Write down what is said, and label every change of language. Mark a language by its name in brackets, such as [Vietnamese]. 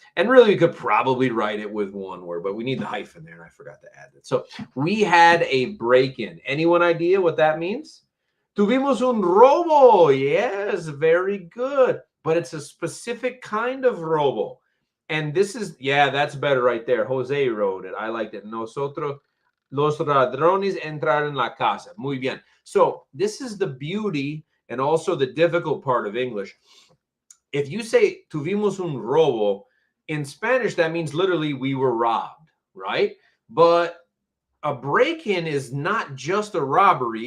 [English] And really, we could probably write it with one word, but we need the hyphen there, and I forgot to add it. So we had a break-in. Anyone idea what that means? [Spanish] Tuvimos un robo. [English] Yes, very good. But it's a specific kind of robo. And this is, yeah, that's better right there. Jose wrote it. I liked it. [Spanish] Nosotros, los ladrones entraron en la casa. Muy bien. [English] So this is the beauty and also the difficult part of English. If you say [Spanish] tuvimos un robo, [English] in Spanish, that means literally we were robbed, right? But a break-in is not just a robbery.